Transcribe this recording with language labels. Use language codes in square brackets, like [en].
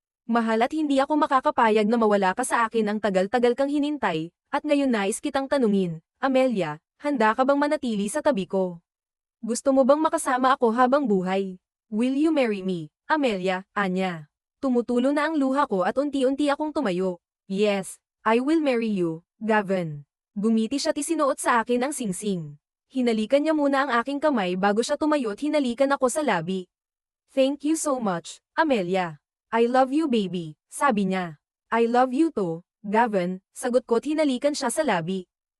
[tl] Mahal at hindi ako makakapayag na mawala ka sa akin ang tagal-tagal kang hinintay, at ngayon nais kitang tanungin, Amelia, handa ka bang manatili sa tabi ko? Gusto mo bang makasama ako habang buhay? [en] Will you marry me, [tl] Amelia, Anya? Tumutulo na ang luha ko at unti-unti akong tumayo. [en] Yes, I will marry you, Gavin. [tl] Gumiti siya at isinuot sa akin ang singsing. Hinalikan niya muna ang aking kamay bago siya tumayo at hinalikan ako sa labi. [en] Thank you so much, Amelia. I love you baby, [tl] sabi niya. [en] I love you too, Gavin, [tl] sagot ko at hinalikan siya sa labi.